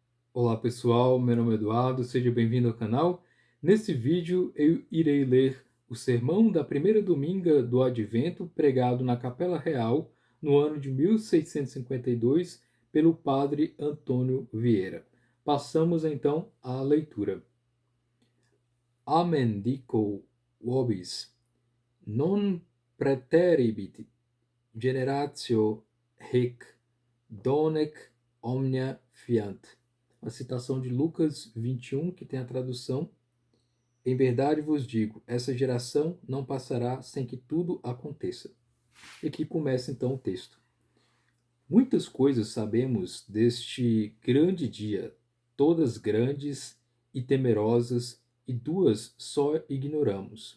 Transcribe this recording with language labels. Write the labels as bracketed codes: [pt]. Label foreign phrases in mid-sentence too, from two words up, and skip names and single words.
[pt] Olá pessoal, meu nome é Eduardo, seja bem-vindo ao canal. Nesse vídeo eu irei ler o sermão da primeira dominga do Advento pregado na Capela Real no ano de 1652 pelo padre Antônio Vieira. Passamos então à leitura. [la] Amen dico vobis, non praeteribit generatio hic donec omnia fiant. [pt] A citação de Lucas 21, que tem a tradução: Em verdade vos digo, essa geração não passará sem que tudo aconteça. E aqui começa então o texto. Muitas coisas sabemos deste grande dia, todas grandes e temerosas, e duas só ignoramos.